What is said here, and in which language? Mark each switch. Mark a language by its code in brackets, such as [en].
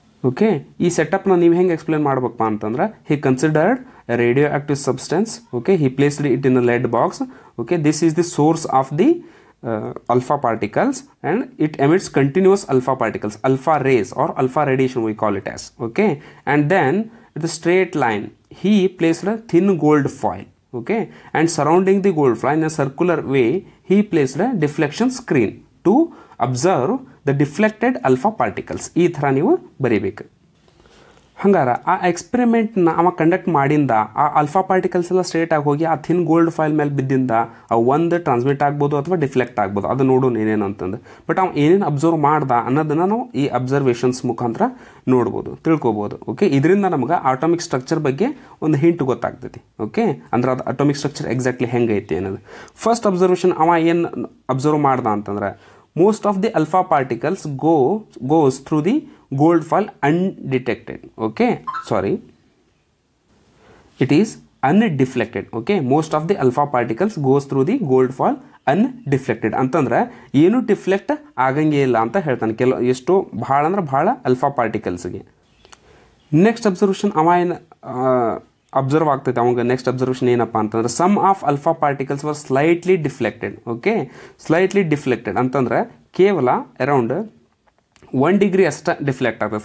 [kn] Okay, ಈ ಸೆಟಪ್ನ ನೀವು ಹೆಂಗೆ ಎಕ್ಸ್ಪ್ಲೇನ್ ಮಾಡ್ಬೇಕಪ್ಪ ಅಂತಂದ್ರೆ [en] He considered radioactive substance. Okay, he placed it in a lead box. Okay, this is the source of the alpha particles and it emits continuous alpha particles, alpha rays or alpha radiation we call it as. Okay, and then with a straight line he placed a thin gold foil. Okay, and surrounding the gold foil in a circular way he placed a deflection screen to observe the deflected alpha particles. [kn] ಈ ಥರ ನೀವು ಬರೀಬೇಕು. ಹಂಗಾರ ಆ ಎಕ್ಸ್ಪೆರಿಮೆಂಟ್ನ ಅವ conduct ಮಾಡಿಂದ ಆ alpha particles ಎಲ್ಲ ಸ್ಟ್ರೇಟ್ ಆಗಿ ಹೋಗಿ ಆ ಥಿನ್ ಗೋಲ್ಡ್ ಫೈಲ್ ಮೇಲೆ ಬಿದ್ದಿಂದ ಒಂದು ಟ್ರಾನ್ಸ್ಮಿಟ್ ಆಗ್ಬೋದು ಅಥವಾ ಡಿಫ್ಲೆಕ್ಟ್ ಆಗ್ಬೋದು, ಅದು ನೋಡೋಣ ಏನೇನು ಅಂತಂದು. ಬಟ್ ಅವ್ನು ಏನೇನು ಅಬ್ಸರ್ವ್ ಮಾಡ್ದ ಅನ್ನೋದನ್ನು ನಾವು ಈ ಅಬ್ಸರ್ವೇಷನ್ಸ್ ಮುಖಾಂತರ ನೋಡ್ಬೋದು, ತಿಳ್ಕೊಬೋದು. ಓಕೆ, ಇದರಿಂದ ನಮ್ಗೆ ಆಟೋಮಿಕ್ ಸ್ಟ್ರಕ್ಚರ್ ಬಗ್ಗೆ ಒಂದು ಹಿಂಟ್ ಗೊತ್ತಾಗ್ತೈತಿ. ಓಕೆ, ಅಂದ್ರೆ ಅದು ಆಟೋಮಿಕ್ ಸ್ಟ್ರಕ್ಚರ್ ಎಕ್ಸಾಕ್ಟ್ಲಿ ಹೆಂಗೈತಿ ಅನ್ನೋದು. ಫಸ್ಟ್ ಅಬ್ಸರ್ವೇಷನ್ ಅವ ಏನು ಅಬ್ಸರ್ವ್ ಮಾಡ್ದ ಅಂತಂದ್ರೆ [en] most of the alpha particles goes through the gold foil undetected. Okay, it is undeflected. Okay, most of the alpha particles goes through the gold foil undeflected [kn] ಅಂತಂದ್ರೆ ಏನು deflect ಆಗಂಗೇ ಇಲ್ಲ ಅಂತ ಹೇಳ್ತಾನೆ. ಎಷ್ಟೋ ಭಾಳ ಅಂದ್ರೆ ಭಾಳ ಅಲ್ಫಾ ಪಾರ್ಟಿಕಲ್ಸ್ಗೆ. ನೆಕ್ಸ್ಟ್ ಅಬ್ಸರ್ವೇಷನ್ ಅವ ಏನು ಅಬ್ಸರ್ವ್ ಆಗ್ತೈತೆ ಅವಾಗ ನೆಕ್ಸ್ಟ್ ಅಬ್ಸರ್ವೇಷನ್ ಏನಪ್ಪ ಅಂತಂದ್ರೆ [en] Some of alpha particles were slightly deflected. [kn] Okay, slightly deflected ಅಂತಂದ್ರೆ ಕೇವಲ ಅರೌಂಡ್ 1 ಡಿಗ್ರಿ ಅಷ್ಟೇ ಡಿಫ್ಲೆಕ್ಟ್ ಆಗ್ತದೆ.